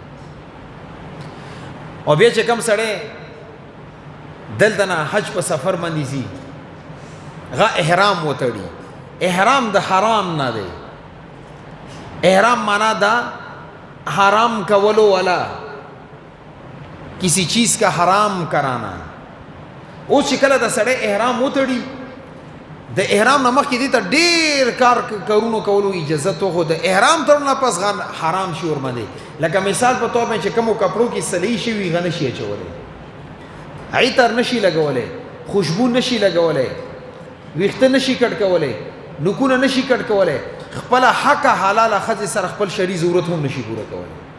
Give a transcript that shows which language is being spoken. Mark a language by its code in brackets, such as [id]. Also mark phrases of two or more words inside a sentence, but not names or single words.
[ps] او بیا چې کم سړی دلته نه حج په سفر باندې ځي هغه احرام وتړي. احرام د حرام نه دی، احرام معنا دا حرام کولو والا، [ur] کسی چیز کا حرام کرانا. [ps] اوس چې کله د سړی احرام وتړي د احرام نه مخکې دې ته ډېر کار کارونو کولو اجازت وخو د احرام تړلو نه پس حرام شي ورباندې. لکه مثال په طور باندې چې کومو کپړو کې سلۍ شوي هغه نشي اچولی، عطر نشي لګولی، خوشبو نشي لګولی، ویښته نشي کټ کولی، نوکونه نشي کټ کولی، خپله حقه حلاله ښځې سره خپل شرعي ضرورت هم نشي پوره کولی.